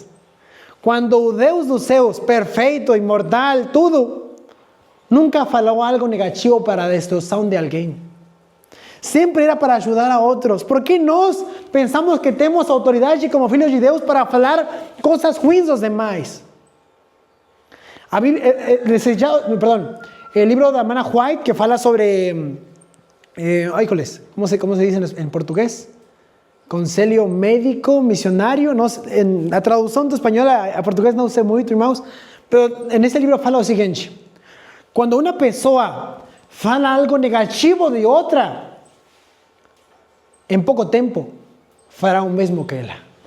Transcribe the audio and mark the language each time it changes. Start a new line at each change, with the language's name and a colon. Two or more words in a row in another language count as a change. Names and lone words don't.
Portuguese: Quando o Deus dos céus, perfeito, imortal, tudo, nunca falou algo negativo para a destruição de alguém. Sempre era para ajudar a outros. Por que nós pensamos que temos autoridade como filhos de Deus para falar coisas ruins dos demais? A Bíblia,
Spanish: el libro
Portuguese: da Amanda White, que fala sobre...
Spanish: ¿cómo se dice en portugués?
Portuguese: Conselho médico, missionário. A tradução do espanhol a português não sei muito, irmãos, pero nesse livro fala o seguinte: quando uma pessoa fala algo negativo de outra, em pouco tempo fará o mesmo que ela.